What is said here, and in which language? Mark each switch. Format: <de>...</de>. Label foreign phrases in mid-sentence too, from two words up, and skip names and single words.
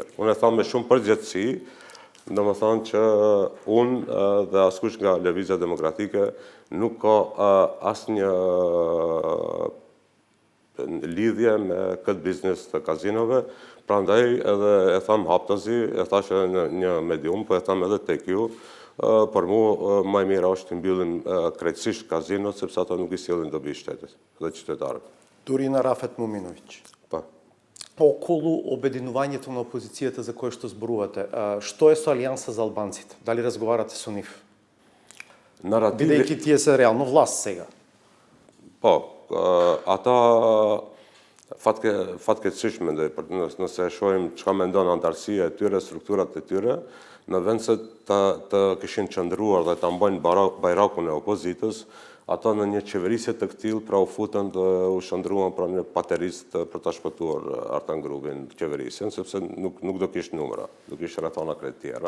<sq>Unë e thamë me shumë përgjithësi, domethënë që unë dhe askush nga Lëvizja Demokratike nuk ka asnjë lidhje me këtë biznes të kazinove, prandaj edhe e thamë haptazi, e thashë në një medium, po e thamë edhe tek ju, për mu më mirë është të mbyllim krejtësisht kazinot, sepse ato nuk i sjellin dobi shtetit dhe qytetarëve.</sq> <mk>Дури на Рафет Муминович. Па. Околу обединувањето на опозицијата за кое што зборувате, што е со Алијанса за албанците? Дали разговарате со нив? Бидејќи тие се реално власт сега.</mk> <sq>Po, ata fatkeqësisht mendoj, nëse e shohim çka mendon antarësia e tyre, strukturat e tyre, në vend se të kishin qëndruar dhe ta mbajnë bajrakun e opozitës, ata në një qeverisje të këtillë pra u futën dhe u shndruan pra një paterist për ta shpëtuar Artan Grubin qeverisjen, sepse nuk do kishte numra, do kishte rrethana krejt tjera.</sq>